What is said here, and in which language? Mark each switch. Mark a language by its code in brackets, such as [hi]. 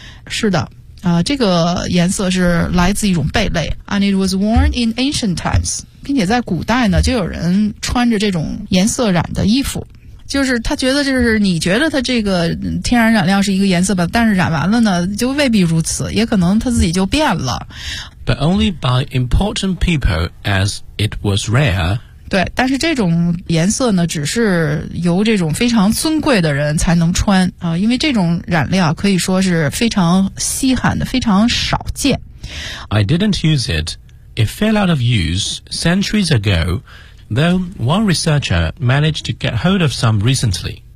[zh] 是的，啊，这个颜色是来自一种贝类。 [en] And it was worn in ancient times. [zh] 并且在古代呢，就有人穿着这种颜色染的衣服。就是他觉得，就是你觉得他这个天然染料是一个颜色吧，但是染完了呢就未必如此，也可能他自己就变了。 [en] But only by important people as it was rare. [zh] 对，但是这种颜色呢只是由这种非常尊贵的人才能穿啊，因为这种染料可以说是非常稀罕的，非常少见。 [en] I didn't use it. It fell out of use centuries ago. Though one researcher managed to get hold of some recently.